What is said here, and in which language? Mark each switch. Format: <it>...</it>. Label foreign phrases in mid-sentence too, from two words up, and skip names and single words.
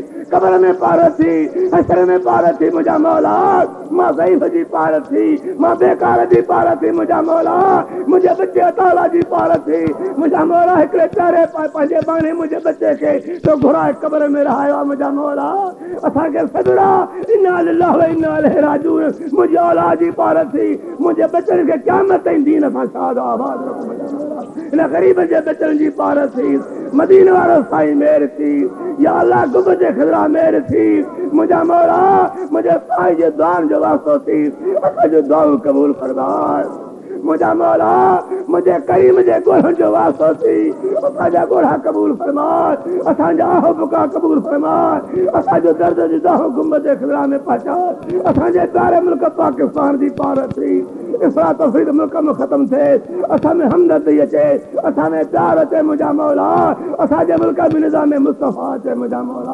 <sd>कब्र में पारत थी, हशर में पारत थी मुझा मौला, मां ज़ईफ़ जी पारत थी, मां बेकार जी पारत थी मुझा मौला, मुझे बच्चे अताला जी पारत थी मुझा मौला, हिकिड़े प्यारे पंहिंजे बाणे मुझे बच्चे खे तो घुराए कब्र में रहायो मुझा मौला। असांखे सदड़ा</sd> <ar>إنا لله وإنا إليه راجعون,</ar> <sd>मुंहिंजी औलाद जी पारत थी, मुंहिंजे बचनि खे क़यामत ताईं दीन सां शाद आबाद रखो मुंहिंजा मौला। इन ग़रीब जे बचनि जी पारत थी, मदीने वारो साईं मेहर थी, या अल्लाह गुब जे ख़िदरा मेहर थी मुंहिंजा मौला, मुंहिंजे साईं जे दुआनि जो वास्तो थी, असांजो दुआऊं क़बूल फरमाए मुंहिंजा मौला, मुंहिंजे करीम जे ॻोढ़नि जो वास्तो थी, असांजा ॻोढ़ा क़बूल फरमाए, असांजा आहो बुका क़बूल फरमाए, असांजो दर्द जी दाहो गुंबद जे ख़िदरा में पहुचाए, असांजे प्यारे मुल्क पाकिस्तान जी पारत थी, इफ़रात तफ़रीत मुल्क में ख़त्म थिए, असां में हमदर्दी अचे, असां में प्यार अचे मुंहिंजा मौला, असांजे मुल्क में निज़ाम मुस्तफ़ा अचे मुंहिंजा मौला।</sd>